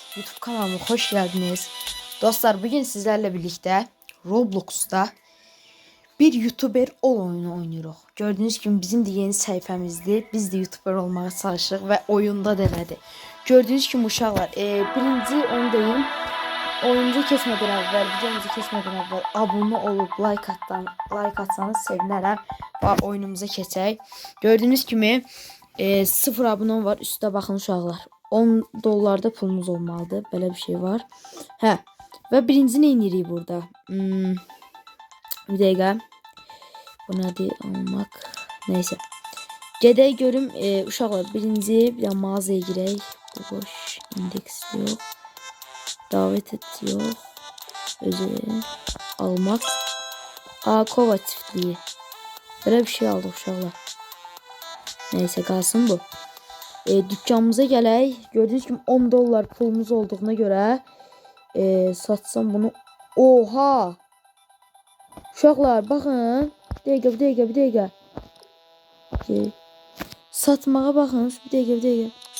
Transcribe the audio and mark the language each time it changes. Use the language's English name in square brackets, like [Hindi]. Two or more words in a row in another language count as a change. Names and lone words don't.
[Turkish] YouTube kanalıma hoş geldiniz. Dostlar bugün sizlerle birlikte Roblox'ta bir YouTuber oyunu oynuyoruz. Gördüğünüz gibi bizim de yeni sayfamızdı. Biz de YouTuber olmaya çalıştık ve oyunda denedi. Gördüğünüz gibi [Azerbaijani] uşaqlar birinci onu deyim. [Turkish] Oyuncu kesmeden evvel, videomuzu kesmeden evvel abone olup like atsanız [Azerbaijani] sevinərəm və oyunumuza keçək. [Turkish] Gördüğünüz gibi 0 abone var. [Azerbaijani] Üstə baxın uşaqlar. 10 dollarda pulumuz olmalıdır. [Turkish] Böyle bir şey var. Hə. [Azerbaijani] Və birinci nə edirik burada? Bir dəqiqə. Bu nədir? Almaq. Neyse. Gedək görüm uşaqlar. Birinci bir mağazaya girək. Bu boş. İndeks yox. [Turkish] Davet et [Azerbaijani] yox. Özü almaq. [Turkish] Kova çiftliği. Böyle bir şey aldık uşaqlar. [Azerbaijani] Neyse qalsın bu. Dükkanımıza gələk. [Turkish] Gördüğünüz gibi 10 dollar pulumuz olduğuna göre satsam bunu. [Azerbaijani] Oha! Uşaqlar baxın. Bir dəqiqə. Satmağa baxın. Bir dəqiqə.